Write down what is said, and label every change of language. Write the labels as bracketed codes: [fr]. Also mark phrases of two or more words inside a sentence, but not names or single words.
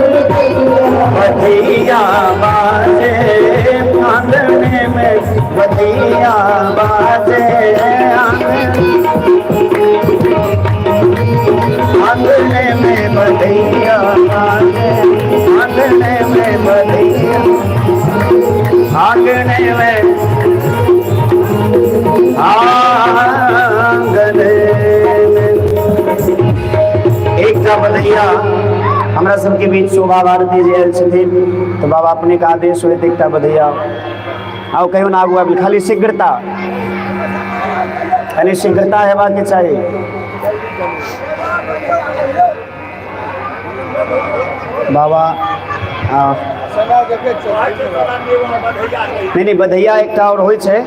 [mai] बधिया बाजे आंगने में, बधिया बाजे आंगने में, बधिया बाजे आंगने में, बधिया आंगने में, आंगने में। एकटा बधैया हमरा सबके बीच शोभा भारती जी आयल छथिन, तो बाबा अपने का आदेश होइत एकटा बधैया आओ कहियो ना आगू आबि, खाली शीघ्रता, कनी शीघ्रता हेबाक चाही। बाबा नहीं बधैया एकटा और होइ छै।